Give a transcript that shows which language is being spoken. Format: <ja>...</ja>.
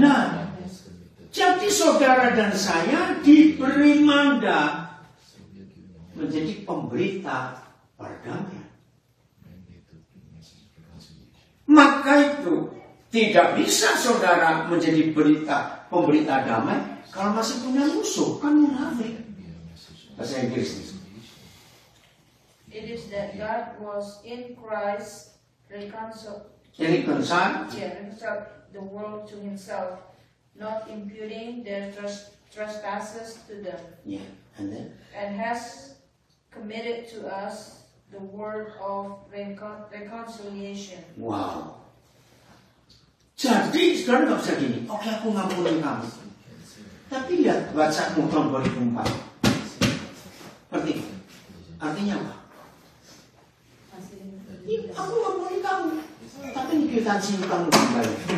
<id>Nah, jadi saudara dan saya diberi mandat menjadi pemberita perdamaian. Maka itu tidak bisa saudara menjadi pemberita damai kalau masih punya musuh, kan munafik. Bahasa Inggris.</id> <en>It is that God was in Christ reconciled Reconcile the world to himself, not imputing their trespasses to them, Yeah, and then and has committed to us the word of reconciliation. wow.</en> <id>Jadi sekarang nggak bisa gini. Oke, aku ngampuni kamu. Tapi lihat bacamu tahun 2004. Ngerti? Artinya apa? Aku ngampuni kamu. Tapi ini kwitansi kamu kembali.</id>